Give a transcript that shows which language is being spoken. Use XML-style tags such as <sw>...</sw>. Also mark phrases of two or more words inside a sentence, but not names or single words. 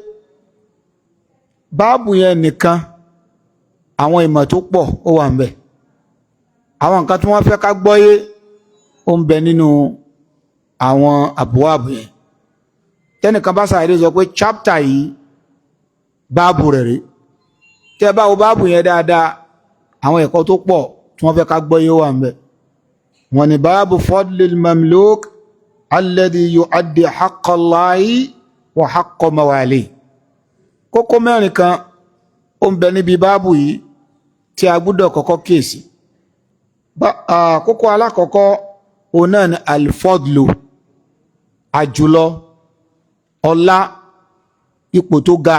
<yo>báàbù yẹn nìkan àwọn ìmọ̀ tó pọ̀ ó wà ń bẹ, àwọn nǹkan tí wọ́n fẹ́ ká gbọ́yé ó ń bẹ nínú àwọn àbúwàbù yẹn. tẹ́nìkan bá sàárè sọ pé chapter yìí báàbù rẹ̀ rí, tẹ́ bá wo báàbù yẹn dáadáa àwọn ẹ̀kọ́ tó pọ̀ tí wọ́n fẹ́ ká gbọ́yé wà ń bẹ. wọ́n ní báàbù</yo> <ar>فضل المملوك الذي يؤدي حق الله وحق مواليه.</ar> <yo>kókó mẹ́rin kan ó ń bẹ níbi báàbù yìí tí a gbọ́dọ̀ kọ́kọ́ kíyèsí. kókó alákọ̀ọ́kọ́ òun náà ni alfadlu, àjùlọ, ọlá, ipò tó ga.</yo>